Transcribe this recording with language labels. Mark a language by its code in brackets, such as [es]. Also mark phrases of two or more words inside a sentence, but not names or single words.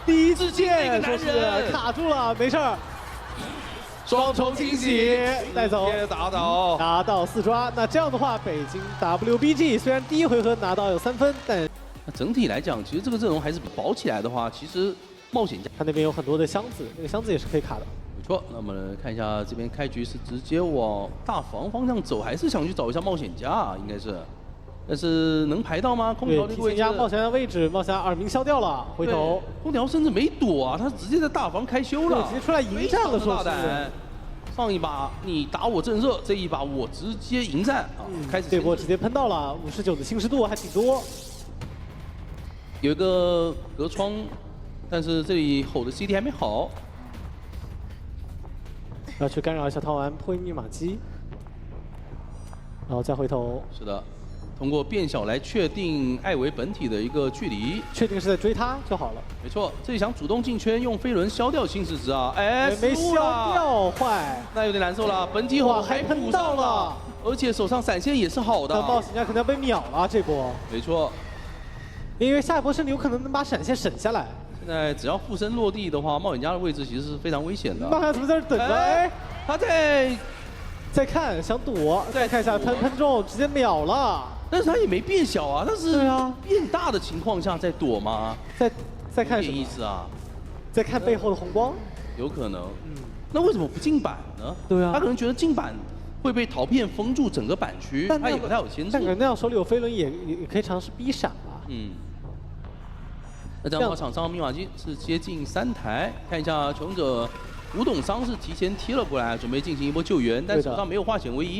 [zh] 第一次見一個男人卡住了，沒事兒。雙重驚喜帶走，打倒，拿到4抓。那這樣的話，北京 WBG 雖然第1回合拿到有3分，但整體來講，其實這個陣容還是比保起來的話，其實冒險家他那邊有很多的箱子，那個箱子也是可以卡的。沒錯，那我們來看一下這邊開局是直接往大房方向走，還是想去找一下冒險家啊？應該是。但是能排到嗎？空調这个位置，压冒险家位置，冒险家耳鸣消掉了，回头空調甚至沒躲啊，他直接在大房開修了，直接出來迎戰了，說是。上一把你打我震懾，這一把我直接迎戰啊！開始這波直接噴到了59的侵蝕度，還挺多。有一個隔窗，但是這裡吼的 CD 還沒好，要去干擾一下套玩破譯密碼機，然後再回頭。是的，通過變小來確定艾維本體的一個距離，確定是在追他就好了。沒錯，這裡想主動進圈，用飛輪消掉侵蝕值啊！哎，沒消掉，壞，那有點難受了。本體吼還噴到了，而且手上閃現也是好的。冒險家可能要被秒了這波。沒錯，因為下一波甚至有可能能把閃現省下來。現在只要附身落地的話，冒險家的位置其實是非常危險的。冒險家怎麼在這等着？哎，他在看，想躲，再看一下噴中，直接秒了。但是他也沒變小啊，但是變大的情況下在躲嗎？在看什麼意思啊？在看背後的紅光？有可能。那為什麼不進板呢？對啊。他可能覺得進板會被陶片封住整個板區，他也不太有牽制。但那樣手裡有飛輪也可以嘗試逼閃啊。那這樣的話，場上密碼機是接近3台，看一下求生者古董商是提前貼了過來，準備進行一波救援，但手上沒有化險為夷。